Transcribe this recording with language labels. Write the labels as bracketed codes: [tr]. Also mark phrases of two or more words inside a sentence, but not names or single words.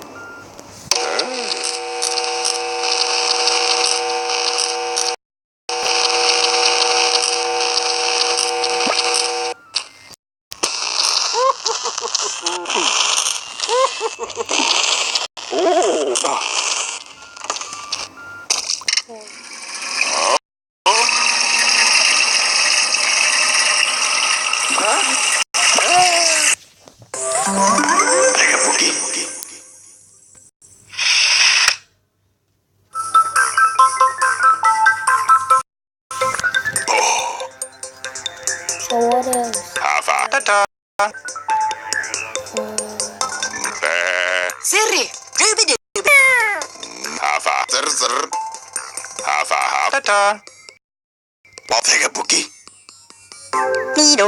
[en] Take a boogie. So what else? Hava. Ta-ta. Siri. Dooby-dooby. Hava. Zr zr. Hava hava. Ta-ta. Take a boogie. Mido.